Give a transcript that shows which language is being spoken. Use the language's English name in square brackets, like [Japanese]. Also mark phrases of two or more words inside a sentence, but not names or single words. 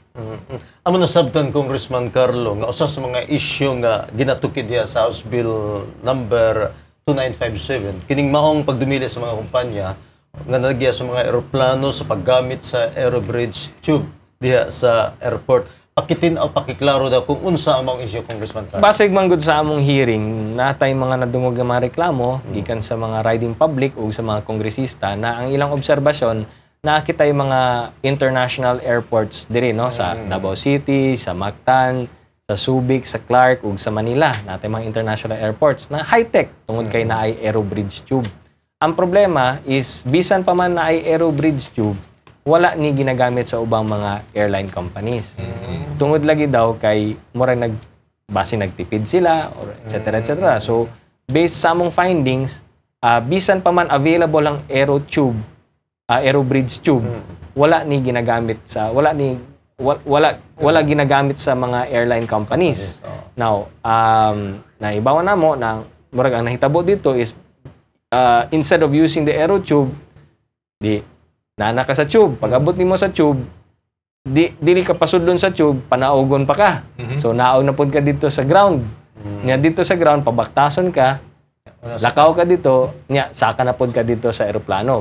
[Cebuano] Amo na sabtan Congressman Carlo nga usa sa mga issue nga ginatukid diha sa House Bill number 2957 kining maong pagdumili sa mga kumpanya nga nagya sa mga eroplano sa paggamit sa [English] aerobridge tube [Cebuano] diha sa airport. Pakitin o pakiklaro daw kung unsa ang mga issue, Congressman Carlo. Basig man gud sa among hearing, natay mga nadungog nga mga reklamo gikan sa mga [English] riding public [Cebuano] o sa mga kongresista na ang ilang obserbasyon nakita yung mga [English] international airports [Cebuano] diri, no, sa Davao City, sa Mactan, sa Subic, sa Clark ug sa Manila. Natay mga [English] international airports [Cebuano] na high-tech tungod kay naay [English] aerobridge tube. [Cebuano] Ang problema is bisan pa man naay [English] aerobridge tube, [Cebuano] wala ni ginagamit sa ubang mga [English] airline companies. [Cebuano] Tungod lagi daw kay murag base nagtipid sila or etc. So based sa among findings, bisan pa man available ang [English] aerobridge tube, [Cebuano] wala ni ginagamit sa wala ginagamit sa mga [English] airline companies. [Cebuano] Now, naibawan namo na murag ang nahitabo dito is [English] instead of using the aero tube, [Cebuano] di nana ka sa tube. Pag abot nimo sa tube, dili ka pasudlon sa tube, panaugon pa ka. So naog na pud ka dito sa ground. Nya dito sa ground pabaktason ka, lakaw ka dito, nya saka na pud ka dito sa eroplano.